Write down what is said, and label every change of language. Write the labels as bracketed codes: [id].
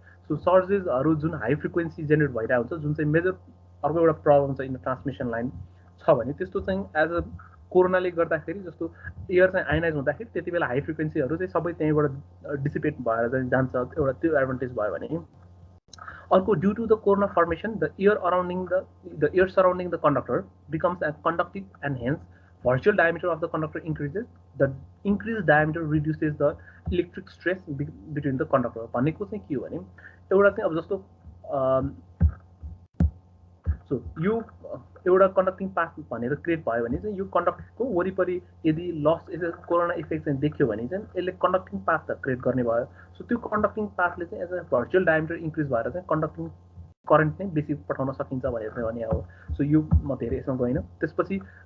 [ne] So सर्जेसहरू जुन high frequency generate भइरहेको हुन्छ जुन चाहिँ मेजर अर्को एउटा प्रब्लम छ [en] in transmission line [ne] छ भने त्यस्तो चाहिँ एज अ कोरोनाले गर्दाखेरि जस्तो एयर चाहिँ आइनाइज हुँदाखेरि त्यति बेला हाई फ्रिक्वेन्सीहरू चाहिँ सबै त्यहीँबाट डिसिपेट भएर चाहिँ जान्छ एउटा त्यो एडभान्टेज भयो भने अर्को [en] Due to the corona formation the air surrounding the conductor becomes as conductive and hence virtual diameter of the conductor increases. The increased diameter reduces the electric stress between the conductor. [ne] भनेको चाहिँ के हो भने एउटा चाहिँ अब जस्तो so यो एउटा कन्डक्टिङ पाथ भनेर क्रिएट भयो भने चाहिँ यो कन्डक्टरको वरिपरि यदि लस कोरोना इफेक्ट चाहिँ देख्यो भने चाहिँ यसले कन्डक्टिङ पाथ त क्रिएट गर्ने भयो सो त्यो कन्डक्टिङ पाथले चाहिँ as a virtual diameter increase भएर चाहिँ कन्डक्टिङ करेन्ट नै बेसी पठाउन सकिन्छ भनेर चाहिँ भने हो सो यो म धेरै यसमा गइनँ त्यसपछि